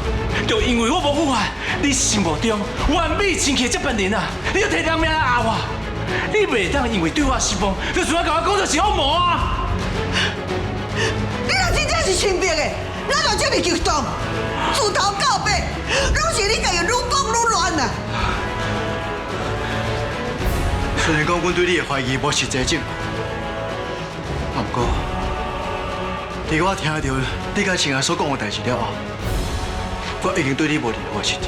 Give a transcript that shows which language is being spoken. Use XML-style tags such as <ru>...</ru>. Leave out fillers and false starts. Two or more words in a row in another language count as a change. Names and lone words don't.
<nan>就因为我无腐坏，你心目中完美清气接班人啊！你就摕人命来压我，你袂当因为对我失望，就全甲我讲作是恶魔啊！你若真正是清白的，哪有这么激动？自头到尾，拢是你家己愈讲愈乱啊！虽然讲阮对你的怀疑无实际证，不过，伫我听到你甲亲爱所讲的代志了后，我已经对你无任何信任。</nan>